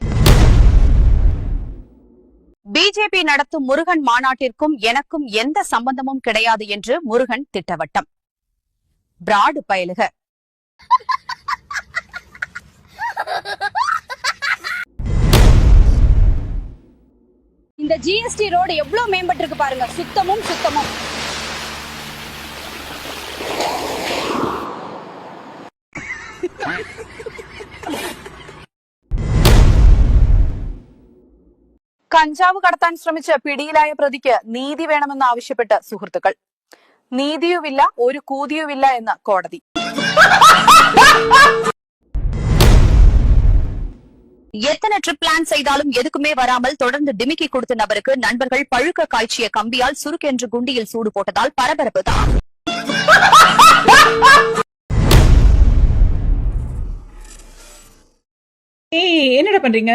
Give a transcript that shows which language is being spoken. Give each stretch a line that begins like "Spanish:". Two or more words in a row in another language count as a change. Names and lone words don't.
Tamil: பிஜேபி நடத்தும் முருகன் மாநாட்டிற்கும் எனக்கும் எந்த சம்பந்தமும் கிடையாது என்று முருகன் திட்டவட்டம். பிராடு பயலுக. இந்த ஜிஎஸ்டி ரோடு எவ்வளவு மேம்பட்டு இருக்கு பாருங்க.
Malayalam: சுத்தமும் കഞ്ചാവ് കടത്താൻ ശ്രമിച്ച് പിടിയിലായ പ്രതിക്ക് നീതി വേണമെന്ന് ആവശ്യപ്പെട്ട് സുഹൃത്തുക്കൾ. നീതിയുമില്ല ഒരു കൂതിയുമില്ല എന്ന് കോടതി.
Tamil: எத்தனை ட்ரிப் பிளான் செய்தாலும் எதுக்குமே வராமல் தொடர்ந்து டிமிக்கி கொடுத்த நபருக்கு நண்பர்கள் பழுக்க காய்ச்சிய கம்பியால் சுருக்கென்று குண்டியில் சூடு போட்டதால் பரபரப்பு தான். என்னடா பண்றீங்க?